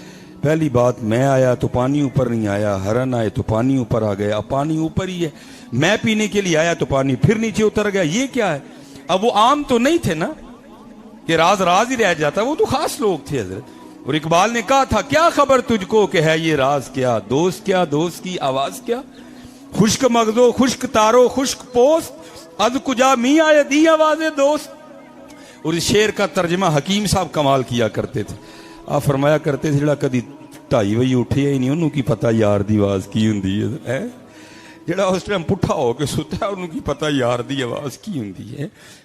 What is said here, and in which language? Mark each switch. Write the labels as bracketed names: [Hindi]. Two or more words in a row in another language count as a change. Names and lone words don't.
[Urdu] پہلی بات میں آیا تو پانی اوپر نہیں آیا ہرن آئے تو پانی اوپر آ گیا. اب پانی اوپر ہی ہے میں پینے کے لیے آیا تو پانی پھر نیچے اتر گیا. یہ کیا ہے. اب وہ عام تو نہیں تھے نا کہ راز راز ہی رہ جاتا. وہ تو خاص لوگ تھے حضرت. اور اقبال نے کہا تھا کیا خبر تجھ کو کہ ہے یہ راز کیا, دوست کیا, دوست کی آواز کیا, [Persian] خشک مغزو خشک تارو خشک پوست از کجا می آئے دی آواز دوست. [Urdu] اور اس شعر کا ترجمہ حکیم صاحب کمال کیا کرتے تھے. آپ فرمایا کرتے تھے [Punjabi] جڑا کدی 2:30 بجے اٹھیا ہی نہیں انہوں کی پتہ یار دی آواز کی ہوندی ہے. جڑا اس ٹائم پٹھا ہو کے ستا ہے انہوں کی پتہ یار دی آواز کی ہوندی ہے.